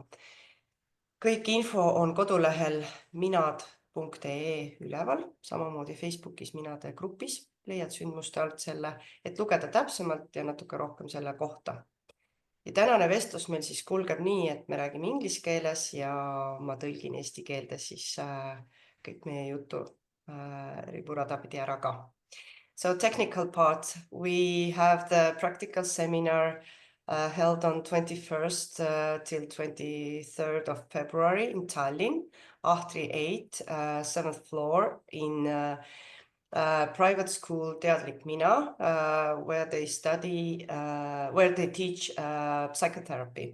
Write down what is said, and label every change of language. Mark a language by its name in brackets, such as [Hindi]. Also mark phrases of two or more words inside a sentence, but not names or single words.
[Estonian] Kõik info on kodulehel minad.ee üleval, samamoodi Facebookis Minade grupis. Leiad sündmuste alt selle, et lugeda täpsemalt ja natuke rohkem selle kohta. Ja tänane vestlus meil siis kulgeb nii, et me räägime inglise keeles ja ma tõlgin eesti keelde siis kõik meie jutu riburada pidi ära ka. [English] So technical part, we have the practical seminar held on 21st till 23rd of February in Tallinn, Ahtri 8, 7th floor in private school Teadlik Mina, where they teach psychotherapy.